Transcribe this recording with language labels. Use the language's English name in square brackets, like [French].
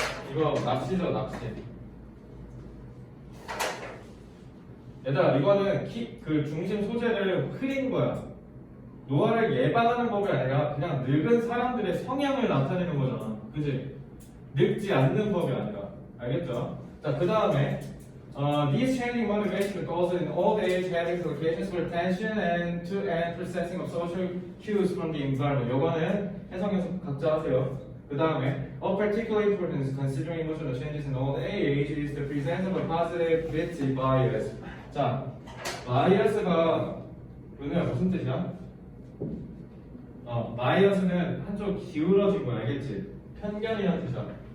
[Korean] 이거 납치죠 납치. 얘들아 이거는 그 중심 소재를 흐린 거야. 노화를 예방하는 법이 아니라 그냥 늙은 사람들의 성향을 나타내는 거잖아. 그지? 늙지 않는 법이 아니라. 알겠죠? 자, 그 다음에 [English] these changing motivation goals in old age having implications for attention and processing of social cues from the environment. [Korean] 요거는 해석해서 각자 하세요. 그 다음에 [English] of particular importance considering emotional changes in old age is the presence of a positive bit bias. [Korean] 자, bias가 은혜야 무슨 뜻이야? bias는 한쪽 기울어진 거 알겠지? 편견이라는 뜻이야.